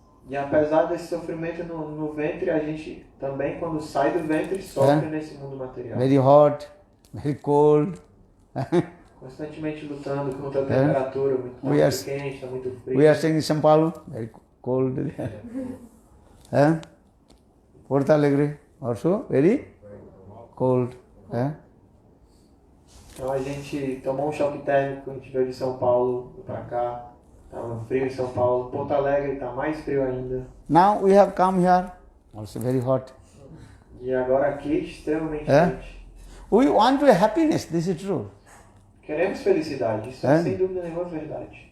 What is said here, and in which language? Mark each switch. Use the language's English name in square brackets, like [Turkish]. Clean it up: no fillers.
[Portuguese] E apesar desse sofrimento no ventre, a gente também, quando sai do ventre, sofre nesse mundo material. [English] Very hot, very cold. [Portuguese] Constantemente lutando contra a temperatura, muito quente, está muito frio. [English] We are staying in Sampalu, very cold. Porto Alegre, also very cold. [Portuguese] Então a gente tomou um choque térmico, a gente veio de São Paulo para cá. Estava frio em São Paulo. Porto Alegre está mais frio ainda. [English] Now we have come here, also very hot. [Portuguese] E agora aqui, extremamente quente. [English] We want happiness, this is true. [Portuguese] Queremos felicidade, isso é sem dúvida nenhuma verdade.